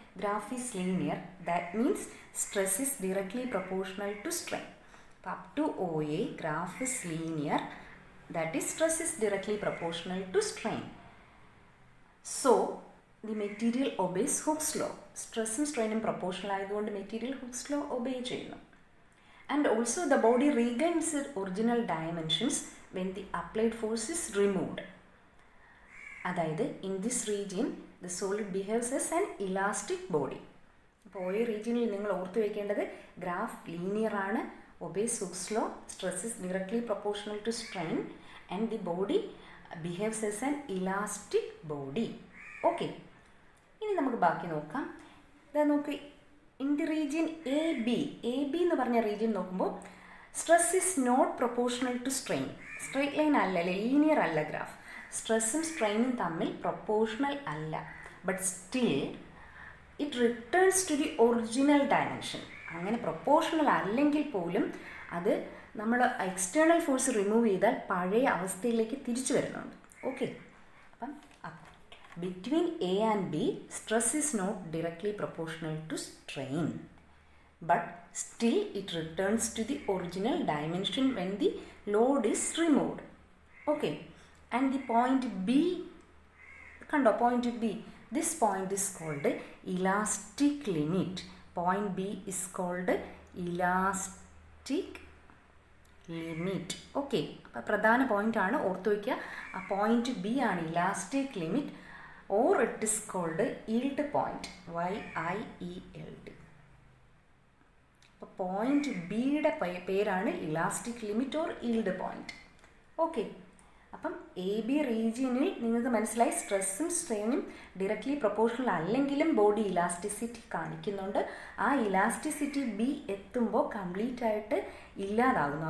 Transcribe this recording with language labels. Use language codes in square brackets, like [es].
[en] Graph is linear, that means stress is directly proportional to strain. [ml] അപ്പോൾ [en] Up to OA graph is linear, that is stress is directly proportional to strain. So the material obeys Hooke's law. [ml] സ്ട്രെസ്സും സ്ട്രെയിനും proportional ആയതുകൊണ്ട് material hooks law obey ചെയ്യുന്നു. [en] And also the body regains its original dimensions when the applied force is removed. [ml] അതായത് [en] in this region the solid behaves as an elastic body. [ml] അപ്പോൾ OA റീജിയനിൽ നിങ്ങൾ ഓർത്ത് വയ്ക്കേണ്ടത് graph linear ആണ്, [en] obeys Hooke's law, stress is directly proportional to strain, and the body behaves as an elastic body. [ml] Okay, ഇനി നമുക്ക് ബാക്കി നോക്കാം. ഇതാ നോക്കി, [en] in the region A B [ml] എന്ന് പറഞ്ഞ റീജിയൻ നോക്കുമ്പോൾ [en] Stress is not proportional to strain. [ml] Straight line അല്ല, ലീനിയർ അല്ല ഗ്രാഫ്. സ്ട്രെസ്സും സ്ട്രെയിനും തമ്മിൽ പ്രൊപ്പോർഷണൽ അല്ല. [en] But still it returns to the original dimension. [ml] അങ്ങനെ പ്രൊപ്പോർഷണൽ അല്ലെങ്കിൽ പോലും അത് നമ്മൾ എക്സ്റ്റേണൽ ഫോഴ്സ് റിമൂവ് ചെയ്താൽ പഴയ അവസ്ഥയിലേക്ക് തിരിച്ചു വരുന്നുണ്ട്. [en] Okay, അപ്പം between A and B, stress is not directly proportional to strain, but still it returns to the original dimension when the load is removed. Okay, and the point B, kando point B, this point is called elastic limit. Point B is called elastic limit. [ml] Okay, അപ്പോൾ പ്രധാന point ആണ്, ഓർത്തു വയ്ക്കുക. ആ point B ആണ് elastic limit, [en] or it is called yield point, YIELD. [ml] അപ്പോൾ point ബിയുടെ പേരാണ് elastic limit or yield point. Okay, അപ്പം എ ബി റീജിയനിൽ നിങ്ങൾക്ക് മനസ്സിലായി സ്ട്രെസ്സും സ്ട്രെയിനും ഡയറക്ട്ലി പ്രൊപ്പോർഷണൽ അല്ലെങ്കിലും ബോഡി ഇലാസ്റ്റിസിറ്റി കാണിക്കുന്നുണ്ട്. ആ ഇലാസ്റ്റിസിറ്റി ബി എത്തുമ്പോൾ കംപ്ലീറ്റ് ആയിട്ട് ഇല്ലാതാകുന്നു.